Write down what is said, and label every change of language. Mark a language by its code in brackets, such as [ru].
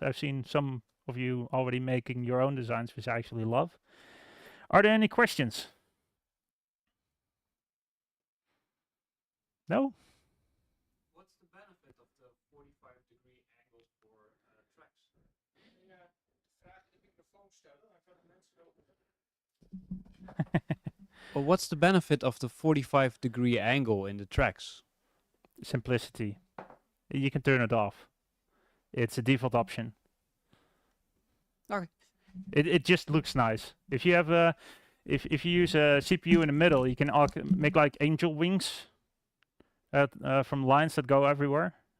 [en] I've seen some of you already making your own designs, which I actually love. Are there any questions? No? What's the benefit of the 45-degree angle for tracks? [nl] Ja, vraag de microfoon stellen, dan kan de mensen ook. [en] Well, what's the benefit of the 45-degree angle in the tracks? Simplicity. You can turn it off. It's a default option. Okay. It just looks nice. If you have a if you use a CPU in the middle, you can make like angel wings from lines that go everywhere.